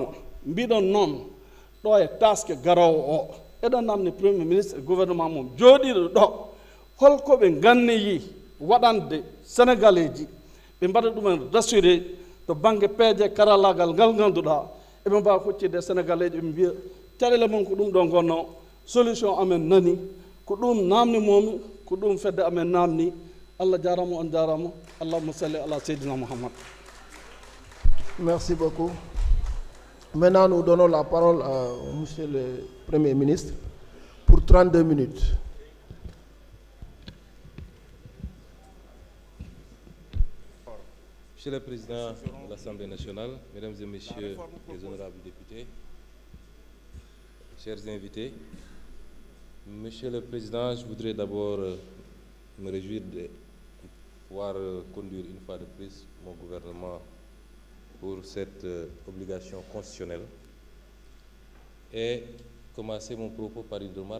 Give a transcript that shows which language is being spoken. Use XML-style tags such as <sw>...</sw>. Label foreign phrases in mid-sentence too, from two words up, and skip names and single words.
<ff>mbiɗon noon ɗo e taske garowo o eɗen namni</ff> <fr>premier ministre</fr> <ff>e gouvernement mum jooɗiɗo ɗo holko ɓe ganniyi waɗande sénégalais ji ɓe mbaɗa ɗumen rassuré to bangue peeje karallagal ngal ganduɗa eɓe mbawa huccide sénégalais ji ɓe mbiya caɗele mum ko ɗum ɗo gonno solution amen nani ko ɗum namni momi ko ɗum fedde amen namni Allah jarama on jarama</ff> <ar>اللهم صل على سيدنا محمد.</ar> <fr>Merci beaucoup. Maintenant, nous donnons la parole à Monsieur le Premier ministre pour 32 minutes. Monsieur le Président de l'Assemblée nationale, Mesdames et Messieurs les honorables députés, chers invités, Monsieur le Président, je voudrais d'abord me réjouir de pouvoir conduire une fois de plus mon gouvernement pour cette obligation constitutionnelle et commencer mon propos par une remarque.</fr>